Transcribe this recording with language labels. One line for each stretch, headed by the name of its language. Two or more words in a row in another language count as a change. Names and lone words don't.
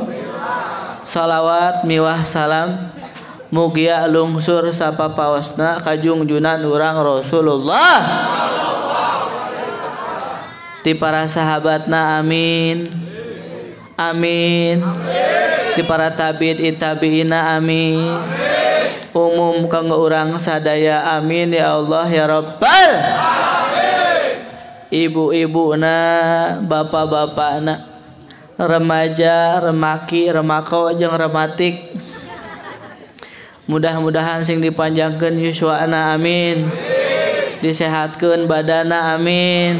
Sundanese: Salawat miwah salam mugia lungsur sapapaosna ka junjunan urang Rasulullah ti para sahabatna amin amin ti para tabi'in tabi'ina amin umum kanggo urang sadaya
Arabic: آمين يا الله يا رب
Sundanese: ibu-ibuna, bapak-bapakna, remaja, remaki, remako jeung rematik. Mudah-mudahan sing dipanjangkeun yuswana amin. Disehatkeun badana amin.